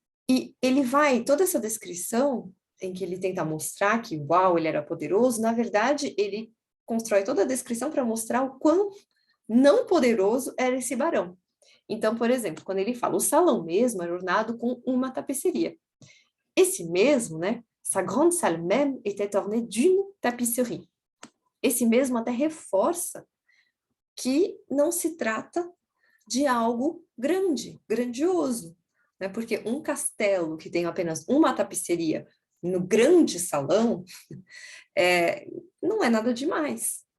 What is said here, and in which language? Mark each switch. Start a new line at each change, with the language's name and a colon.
Portuguese: E ele vai, toda essa descrição em que ele tenta mostrar que, uau, ele era poderoso, na verdade, ele constrói toda a descrição para mostrar o quão não poderoso era esse barão. Então, por exemplo, quando ele fala, o salão mesmo era ornado com uma tapisseria. Esse mesmo, né?
French: Sa grande salle même était ornée d'une tapisserie.
Portuguese: Esse mesmo até reforça que não se trata de algo grande, grandioso, né? Porque um castelo que tem apenas uma tapisseria no grande salão não é nada demais.